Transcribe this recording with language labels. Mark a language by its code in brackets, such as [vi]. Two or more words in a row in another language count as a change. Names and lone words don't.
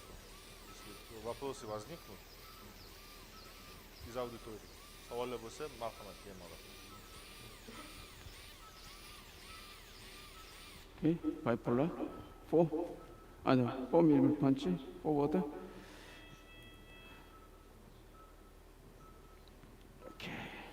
[ru] Если вопросы возникнут из аудитории, [uz] savol bo'lsa, marhamat bemalol. [en] Okay, bipolar. 4. 4 millimeter punch, forward. Okay.